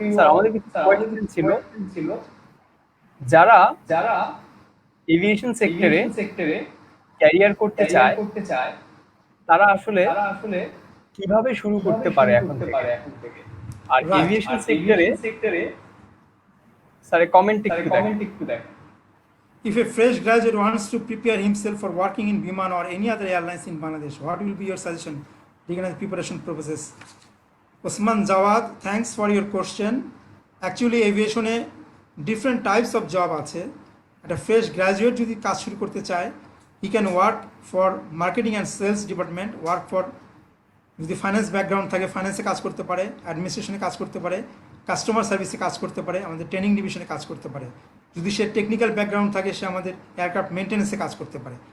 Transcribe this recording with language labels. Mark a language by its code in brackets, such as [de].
[bn] Sir আমাদের কিছু question ছিল, যারা এভিয়েশন সেক্টরে ক্যারিয়ার করতে চায় তারা আসলে কিভাবে শুরু করতে পারে এখন থেকে? আর এভিয়েশন সেক্টরে স্যার কমেন্ট একটু দেখেন। [en] If a fresh graduate wants to prepare himself for working in Biman or any other airlines in Bangladesh, what will be your suggestion regarding the preparation process? Osman Jawad, thanks for your question. Actually, aviation e different types of job [bn] আছে। একটা fresh graduate যদি কাজ শুরু করতে চায়, [en] he can work for [bn] marketing and sales department, work for, যদি finance background থাকে ফাইন্যান্সে কাজ করতে পারে, অ্যাডমিনিস্ট্রেশনে কাজ করতে পারে, কাস্টমার সার্ভিসে কাজ করতে পারে, আমাদের ট্রেনিং ডিভিশনে কাজ করতে পারে। যদি সে টেকনিক্যাল ব্যাকগ্রাউন্ড থাকে সে আমাদের এয়ারক্রাফট মেনটেন্যান্সে কাজ করতে পারে।